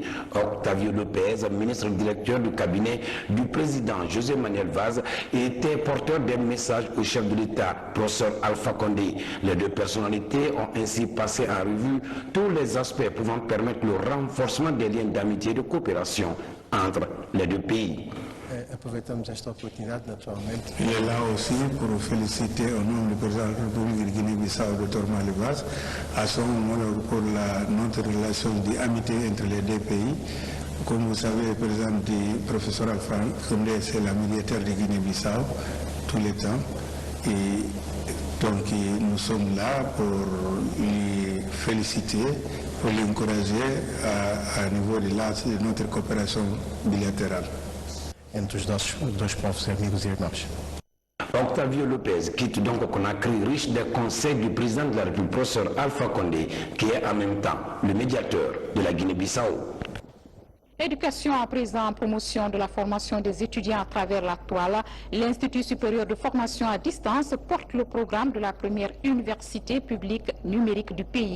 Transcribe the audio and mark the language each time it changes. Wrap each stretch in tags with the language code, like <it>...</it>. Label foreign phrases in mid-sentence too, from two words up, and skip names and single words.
<fr>Octavio Lopez, ministre directeur du cabinet du président José Manuel Vaz, était porteur d'un message au chef de l'État, professeur Alpha Condé. Les 2 personnalités ont ainsi passé en revue tous les aspects pouvant permettre le renforcement des liens d'amitié et de coopération entre les 2 pays.</fr> <pt>Aproveitamos esta oportunidade, naturalmente.</pt> <fr>Il est là aussi pour féliciter au nom du président de la République de Guinée-Bissau, Dr Manuel Vaz, à son moment pour notre relation d'amitié entre les 2 pays. Comme vous savez, le président du professeur Alpha Condé, c'est la médiateur de Guinée-Bissau tous les temps. Et donc nous sommes là pour lui féliciter, pour l'encourager à niveau de notre coopération bilatérale.</fr> <pt>Entre os nossos 2 povos amigos e irmãos.</pt> <fr>Octavio Lopez quitte donc Conakry riche des conseils du président de la République, professeur Alpha Condé, qui est en même temps le médiateur de la Guinée-Bissau. Éducation à présent, promotion de la formation des étudiants à travers la toile. L'Institut supérieur de formation à distance porte le programme de la première université publique numérique du pays.</fr>